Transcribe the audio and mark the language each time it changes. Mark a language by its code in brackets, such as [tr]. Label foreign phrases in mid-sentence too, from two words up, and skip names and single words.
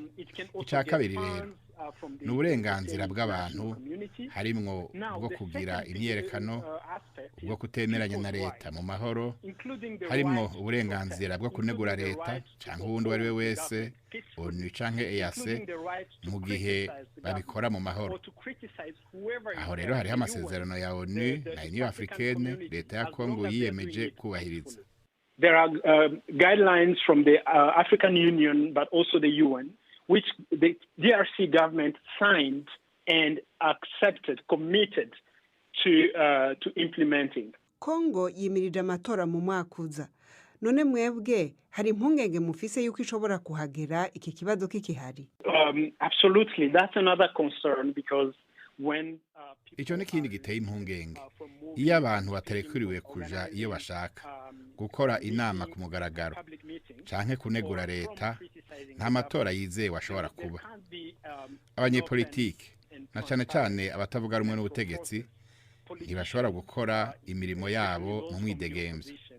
[rn] Ica kabiri rero, ni uburenganzira bw'abantu harimwo bwo kugira imyerekano, bwo kutemeranya na leta mu mahoro, harimwo uburenganzira bwo kunegura leta canke uwundi wari we wese, ONU canke EAC, mu gihe babikora mu mahoro. Aho rero hariho amasezerano ya ONU na Union Africaine leta ya Kongo yiyemeje kubahiriza. [en] There are guidelines from the African Union but also the UN, which the DRC government signed and accepted, committed to implementing. [rn] Kongo yimirije amatora mu mwaka uza. None mwebwe hari impungenge mufise yuko ishobora kuhagera iki kibazo kikihari? [en] Absolutely, that's another concern because when [rn] Ico ni kindi giteye impungenge. Iyo abantu batarekuriwe kuja iyo bashaka gukora inama ku mugaragaro canke kunegura leta, nta matora yizewe ashobora kuba. Abanyepolitike na cane cane abatavuga rumwe n'ubutegetsi ntibashobora gukora imirimo yabo mu mwidegemvyo.